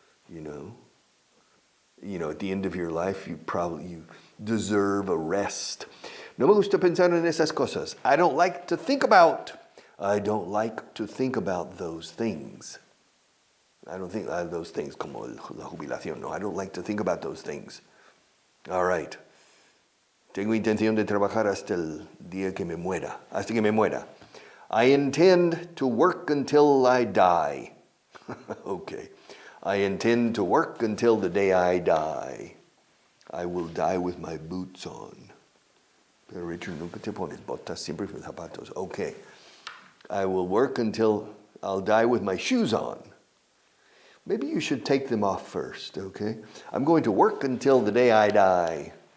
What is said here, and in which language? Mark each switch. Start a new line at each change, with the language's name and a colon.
English: You know, at the end of your life, you deserve a rest.
Spanish: No me gusta pensar en esas cosas.
English: I don't like to think about those things. I don't think those things
Spanish: como la jubilación.
English: No, I don't like to think about those things. All right.
Spanish: Tengo intención de trabajar hasta el día que me muera. Hasta que me muera.
English: I intend to work until I die. Okay. I intend to work until the day I die. I will die with my boots on.
Spanish: Pero Richard, nunca te pones botas, siempre con zapatos.
English: Okay. I will work until I'll die with my shoes on. Maybe you should take them off first, okay? I'm going to work until the day I die.